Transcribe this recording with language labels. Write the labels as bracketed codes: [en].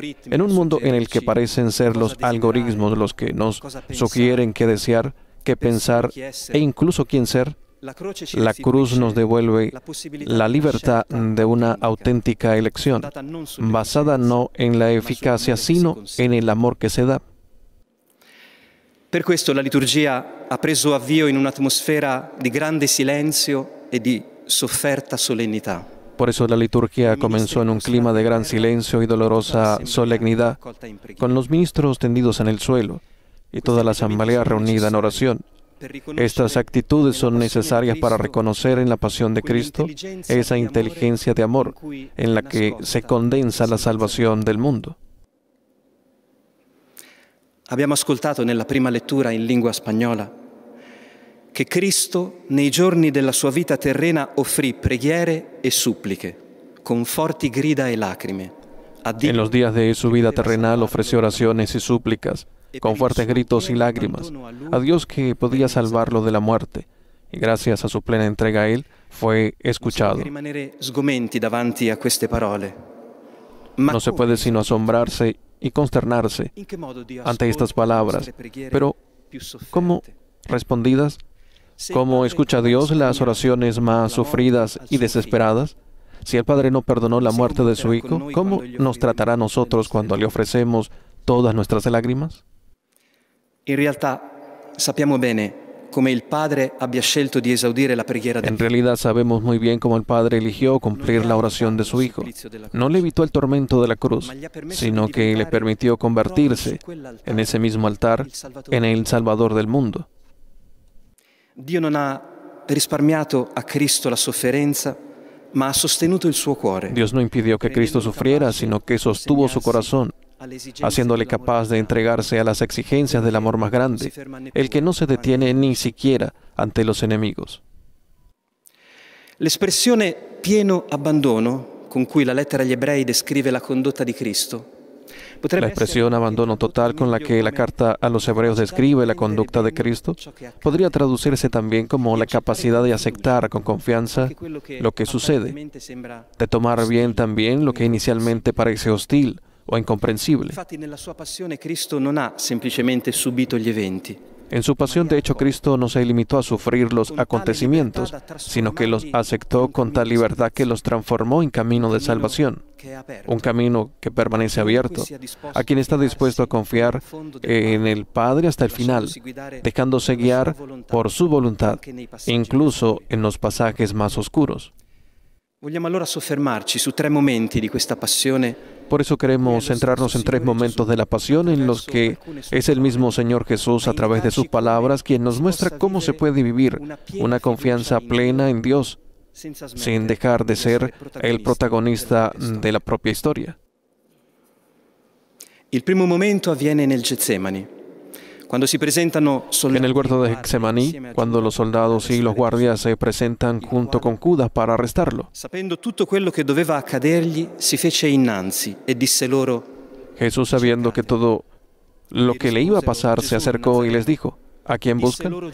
[es] En un mundo en el que parecen ser los algoritmos los que nos sugieren qué desear, qué pensar e incluso quién ser, la cruz nos devuelve la libertad de una auténtica elección, basada no en la eficacia, sino en el amor que se da. [it] Per questo la liturgia ha preso avvio in un'atmosfera di grande silenzio e di sofferta solennità. [es] Por eso la liturgia comenzó en un clima de gran silencio y dolorosa solemnidad, con los ministros tendidos en el suelo y toda la asamblea reunida en oración. Estas actitudes son necesarias para reconocer en la pasión de Cristo esa inteligencia de amor en la que se condensa la salvación del mundo. [it] Abbiamo ascoltato nella prima lettura in lingua spagnola che Cristo nei giorni della sua vita terrena offrì preghiere e suppliche con forti grida e lacrime. [es] En los días de su vida terrenal ofreció oraciones y súplicas con fuertes gritos y lágrimas a Dios que podía salvarlo de la muerte, y gracias a su plena entrega a Él fue escuchado. [it] Rimanere sgomenti davanti a queste parole. [es] No se puede sino asombrarse y consternarse ante estas palabras, pero ¿cómo respondidas? ¿Cómo escucha Dios las oraciones más sufridas y desesperadas? Si el Padre no perdonó la muerte de su Hijo, ¿cómo nos tratará a nosotros cuando le ofrecemos todas nuestras lágrimas? [it] In realtà sappiamo bene come il Padre abbia scelto di esaudire la preghiera del [es] En realidad sabemos muy bien cómo el Padre eligió cumplir la oración de su Hijo. No le evitó el tormento de la cruz, sino que le permitió convertirse en ese mismo altar en el Salvador del mundo. [it] Dio non ha risparmiato a Cristo la sofferenza, ma ha sostenuto il suo cuore. [es] Dios no impidió que Cristo sufriera, sino que sostuvo su corazón, haciéndole capaz de entregarse a las exigencias del amor más grande, el que no se detiene ni siquiera ante los enemigos. [it] L'espressione pieno abbandono con cui la lettera agli ebrei descrive la condotta di Cristo [es] La expresión abandono total con la que la carta a los hebreos describe la conducta de Cristo podría traducirse también como la capacidad de aceptar con confianza lo que sucede, de tomar bien también lo que inicialmente parece hostil o incomprensible. [it] Infatti nella sua passione Cristo non ha semplicemente subito gli eventi. [es] En su pasión, de hecho, Cristo no se limitó a sufrir los acontecimientos, sino que los aceptó con tal libertad que los transformó en camino de salvación, un camino que permanece abierto a quien está dispuesto a confiar en el Padre hasta el final, dejándose guiar por su voluntad, incluso en los pasajes más oscuros. [it] Vogliamo allora soffermarci su 3 momenti di questa passione. [es] Por eso queremos centrarnos en 3 momentos de la pasión en los que es el mismo Señor Jesús, a través de sus palabras, quien nos muestra cómo se puede vivir una confianza plena en Dios, sin dejar de ser el protagonista de la propia historia. [it] Il primo momento avviene nel Getsemani, [es] En el huerto de Getsemaní, cuando los soldados y los guardias se presentan junto con Judas para arrestarlo, Jesús, sabiendo que todo lo que le iba a pasar, se acercó y les dijo: ¿a quién buscan?